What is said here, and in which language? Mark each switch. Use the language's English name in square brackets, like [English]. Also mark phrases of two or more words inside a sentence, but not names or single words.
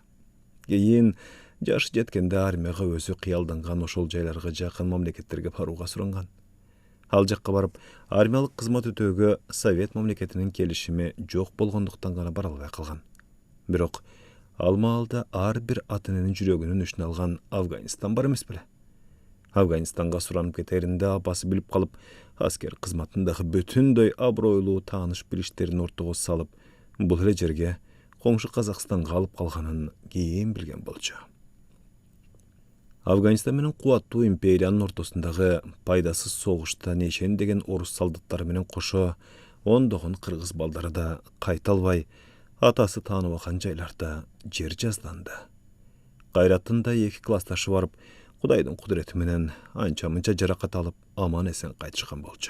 [Kyrgyz] Кийин жашы жеткенде армияга өзү кыялданган ошол жайларга жакын мамлекеттерге барууга суранган. Ал жакка барып, армиялык кызмат өтөөгө Совет мамлекетинин келишими жок болгондуктан гана бара албай калган. Бирок ал маалда ар бир ата эненин жүрөгүнүн үчүн алган Афганистан бар эмес беле? Afganistanга suranıp keterinde apası bilip kalıp, asker kızmatındaki bütünдөй abroylуу taaныш bilişlerini ortaga salıp, bul ele jerge koңшу Kazakistanга alıp kalganын кийин bilgen bolчу. Afganistan menen кубаттуу империянын ортосундагы пайдасыз согушта нешен деген орус солдаттары менен кошо ондогон кыргыз балдары да кайта албай, атасы тааныбаган жайларда жер жазданды. Кайраттын да 2 классташы барып, Кудайдын кудурети менен анча-мынча жаракат алып, аман эсен кайтышкан болчу.